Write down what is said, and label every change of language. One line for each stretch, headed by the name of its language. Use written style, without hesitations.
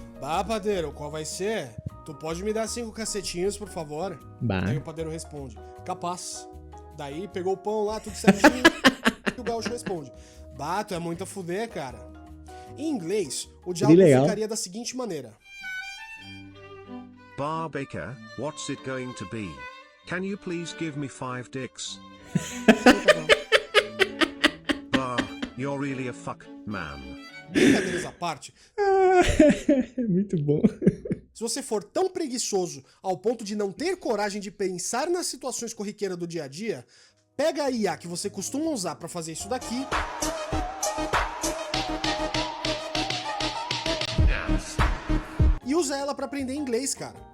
Portuguese: Bah, padeiro, qual vai ser? Tu pode me dar 5 cacetinhos, por favor? Bah. Aí o padeiro responde, capaz. Daí pegou o pão lá, tudo certinho, e o gaúcho responde, bah, tu é muito a fuder, cara. Em inglês, o diálogo ficaria da seguinte maneira.
English: Bar Baker, what's it going to be? Can you please give me 5 dicks? Bar, you're really a fuck man.
Portuguese: Brincadeiras à parte. Muito bom. Se você for tão preguiçoso ao ponto de não ter coragem de pensar nas situações corriqueiras do dia a dia, pega a IA que você costuma usar pra fazer isso daqui e usa ela pra aprender inglês, cara.